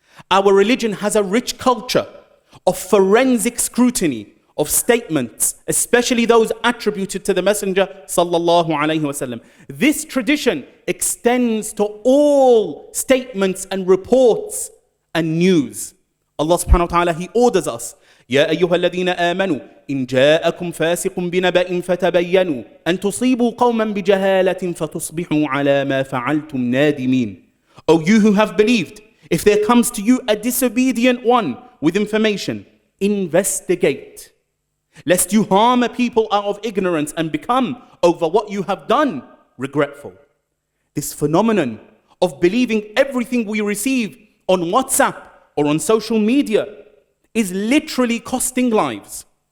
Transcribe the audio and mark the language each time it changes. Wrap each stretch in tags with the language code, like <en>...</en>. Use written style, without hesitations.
<en>Our religion has a rich culture of forensic scrutiny of statements, especially those attributed to the Messenger sallallahu alaihi wasallam. This tradition extends to all statements and reports and news. Allah subhanahu wa ta'ala, He orders us,</en> <ar>يا أيها الذين آمنوا إن جاءكم فاسق بنبأ فتبينوا أن تصيبوا قوما بجهالة فتصبحوا على ما فعلتم نادمين.</ar> <en>O you who have believed, if there comes to you a disobedient one with information, investigate, lest you harm a people out of ignorance and become, over what you have done, regretful. This phenomenon of believing everything we receive on WhatsApp or on social media is literally costing lives.</en>